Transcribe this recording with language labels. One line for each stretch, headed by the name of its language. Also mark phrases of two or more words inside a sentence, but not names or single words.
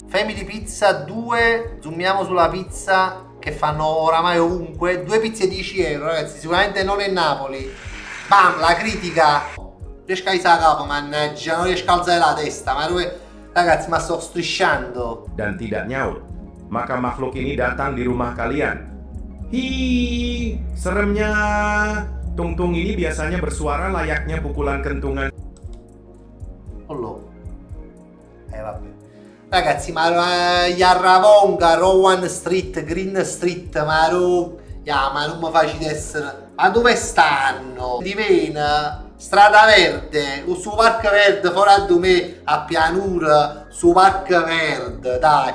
Italian: Family Pizza 2. Zoomiamo sulla pizza che fanno oramai ovunque. 2 pizze 10 euro, ragazzi. Sicuramente non è Napoli. Bam, la critica. Riesco a alzare la capo, mannaggia, non riesco a alzare la testa. Ma dove... Ragazzi, ma sto strisciando.
Indonesian: Dan tidak nyaut, maka makhluk ini datang di rumah kalian. Hi, seremnya. Tung-tung ini biasanya bersuara layaknya pukulan kentungan.
Italian: Vabbè. Ragazzi, ma Yarravonga, Rowan Street, Green Street, ma non mi facile essere. Ma dove stanno? Di Vena, Strada Verde, su Parco Verde, fuori da me, a Pianura, su Parco Verde, dai.